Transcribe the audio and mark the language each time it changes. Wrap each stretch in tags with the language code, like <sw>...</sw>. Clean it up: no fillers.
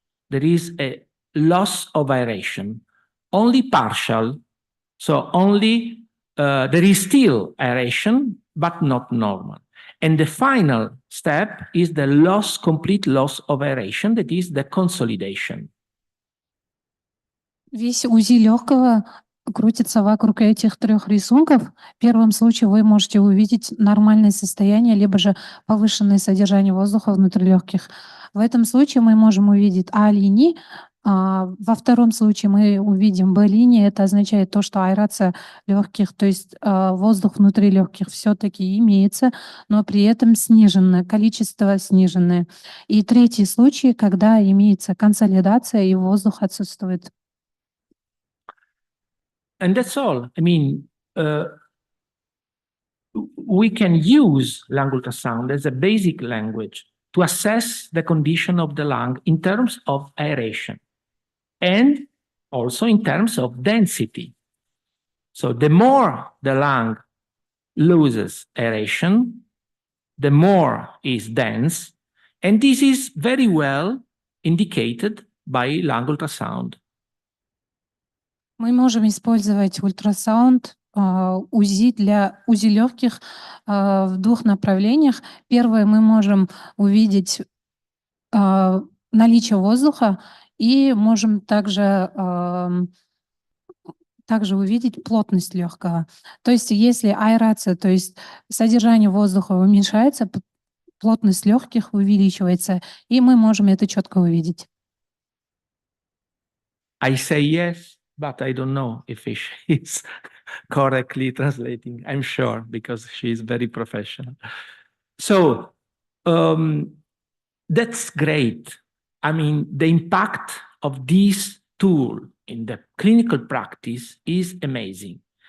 <en>There is a loss of aeration, only partial. So only there is still aeration, but not normal. And the final step is the complete loss of aeration, that is the consolidation.</en> <ru>Весь УЗИ легкого крутится вокруг этих 3 рисунков. В первом случае вы можете увидеть нормальное состояние, либо же повышенное содержание воздуха внутри легких. В этом случае мы можем увидеть А-линии, Во втором случае мы увидим B-линии, это означает то, что аэрация легких, то есть воздух внутри легких все-таки имеется, но при этом сниженное, количество сниженное. И третий случай, когда имеется консолидация и воздух отсутствует.</ru> <en>And that's all. I mean, we can use lung ultrasound as a basic language to assess the condition of the lung in terms of aeration and also in terms of density. So the more the lung loses aeration, the more is dense, and this is very well indicated by lung ultrasound.</en> <ru>Мы можем использовать ультрасаунд, УЗИ для УЗИ легких в двух направлениях. Первое, мы можем увидеть наличие воздуха и можем также увидеть плотность легкого. То есть если аэрация, то есть содержание воздуха уменьшается, плотность легких увеличивается, и мы можем это четко увидеть.</ru> <en>I say yes, but I don't know if she is correctly translating. I'm sure, because she is very professional. So that's great. I mean, the impact of this tool in the clinical practice is amazing.</en>